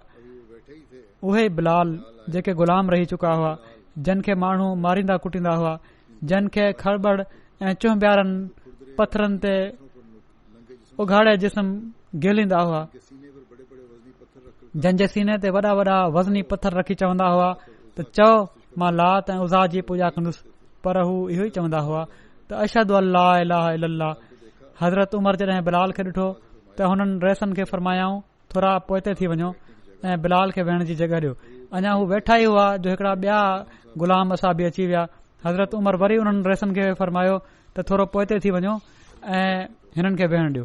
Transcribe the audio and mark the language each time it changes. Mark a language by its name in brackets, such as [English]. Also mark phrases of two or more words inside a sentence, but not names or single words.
[Sindhi] उहे बिलाल जेके ग़ुलाम रही चुका हुआ जन खे माण्हू मारींदा कुटींदा हुआ जन खे खड़बड़ ऐं चुंबियारनि पथरनि ते उघाड़े जिस्म गिलींदा हुआ जंहिंजे सीने ते वॾा वॾा वज़नी पथर रखी चवंदा हुआ त चओ मां लात ऐं उज़ा जी पूॼा कंदुसि. पर हू इहो ई चवंदा हुआ त [Arabic] أشهد ألا إله إلا الله. [Sindhi] हज़रत उमर जॾहिं बिलाल खे ॾिठो त हुननि रइसनि खे फरमायाऊं थोरा पोइते थी वञो ऐं बिलाल खे वेहण जी जॻह ॾियो. अञा हू वेठा ई हुआ जो हिकिड़ा ॿिया ग़ुलाम असां बि अची विया. हज़रत उमर वरी उन्हनि रइसनि खे फरमायो त थोरो पोइते थी वञो ऐं हिननि खे वेहण ॾियो.